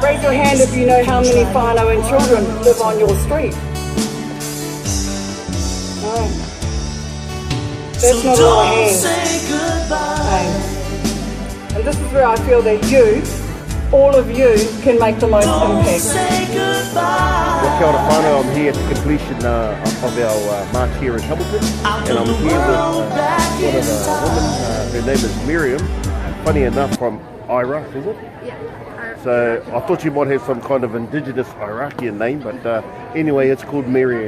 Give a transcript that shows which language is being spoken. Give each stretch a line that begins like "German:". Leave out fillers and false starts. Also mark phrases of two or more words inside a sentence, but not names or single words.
English: Raise your hand if you know how many whānau and children live on your street. No. That's not all hands. No. And this is where I feel that you, all of you, can make the most impact. Well,
Māori: kia ora whānau,
English: I'm here at the completion of our march here in Hamilton, and I'm here with one of the women. Her name is Miriam. Funny enough, from Iraq, is it? Yeah. So I thought you might have some kind of indigenous Iraqian name, but anyway, it's called Miriam.